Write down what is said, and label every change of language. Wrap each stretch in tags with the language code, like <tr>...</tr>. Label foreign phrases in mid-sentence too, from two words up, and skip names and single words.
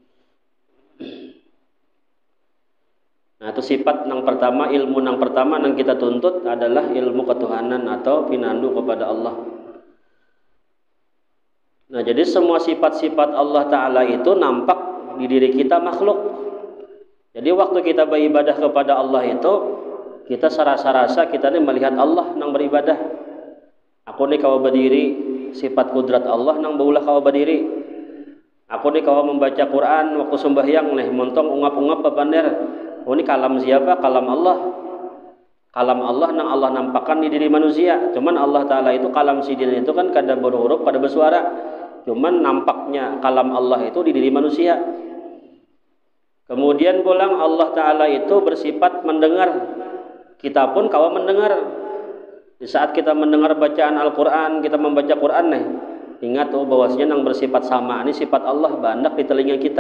<id>Nah itu sifat yang pertama, ilmu yang pertama yang kita tuntut adalah ilmu ketuhanan atau pinandu kepada Allah. Nah jadi semua sifat-sifat Allah Ta'ala itu nampak di diri kita makhluk. Jadi waktu kita beribadah kepada Allah itu, kita serasa-rasa kita ini melihat Allah yang beribadah.</id> <bjn>Aku ni kawa berdiri, sifat kudrat Allah nang baulah kawa berdiri. Aku ni kawa membaca Quran waktu sembahyang nih, montong ungap-ungap bapander.</bjn> <id>Oh ini kalam siapa?</id> <bjn>Kalam Allah. Kalam Allah nang Allah nampakkan di diri manusia. Cuman Allah Ta'ala itu kalam sidin itu kan kada berhuruf, kada bersuara.</bjn> <id>Cuman nampaknya kalam Allah itu di diri manusia.</id> <bjn>Kemudian pulang Allah Ta'ala itu bersifat mendengar. Kita pun kawa mendengar. Di saat kita mendengar bacaan Al-Quran, kita membaca Quran nih, ingat bahwasanya yang bersifat sama ini sifat Allah banyak di telinga kita.</bjn>